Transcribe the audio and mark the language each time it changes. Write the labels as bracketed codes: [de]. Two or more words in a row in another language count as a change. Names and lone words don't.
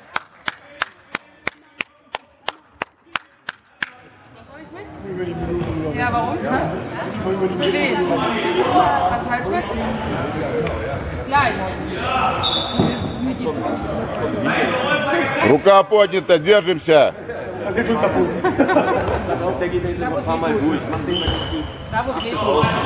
[de] Ja, warum? Für wen? Was falsch mit? Gleich. [ru] Рука поднята, держимся! [de] Pass auf, der geht jetzt ein paar Mal durch. Mach den mal nicht. Da, wo es weh tut.